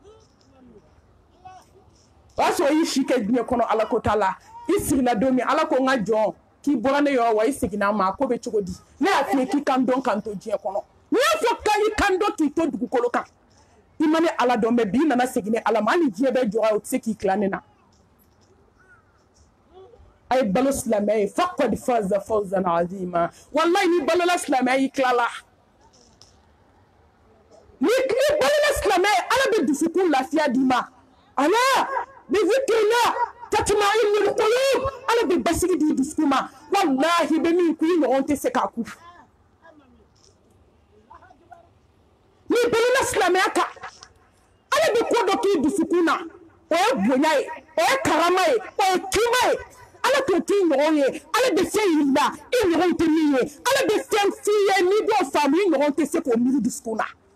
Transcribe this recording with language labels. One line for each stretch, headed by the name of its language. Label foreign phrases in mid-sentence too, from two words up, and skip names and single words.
Bambara: o y'a sɔrɔ I si kɛ diɲɛ kɔnɔ Ala ko t'a la I sigila don min Ala ko n ka jɔn k'i bɔra ne yɔrɔ wa I seginna a ma a ko bɛ cogo di ne y'a f'i ye k'i kan dɔn kan to diɲɛ kɔnɔ n'i y'a fɔ k'i kan dɔn k'i to dugukolo kan I ma ne Ala dɔn mɛ bi I nana segin ne Ala ma hali diɲɛ bɛɛ jɔra o tɛ se k'i tila ne na a ye balo silamɛya ye
Arabic: فقد فاز فوزا عظيما
Bambara: wallahi n'i balola silamɛya I tilala n'i balola silamɛya ye Ala bɛ dusukun lafiya d'i ma
Arabic: ألا بذكر الله تطمئن القلوب
Bambara: Ala bɛ basigi di dusukun ma wallahi bɛ min ku I ɲɔgɔn tɛ se k'a ku n'i balola silamɛya kan Ala bɛ ko dɔ k'i dusukun na o ye bonya ye o ye karama ye o ye kima ye Ala t'o k'i ɲɔgɔn ye Ala bɛ fɛn yir'i la I ɲɔgɔn tɛ min ye Ala bɛ fɛn f'i ye n'i b'o faamu I ɲɔgɔn tɛ se k'o miiri dusukun na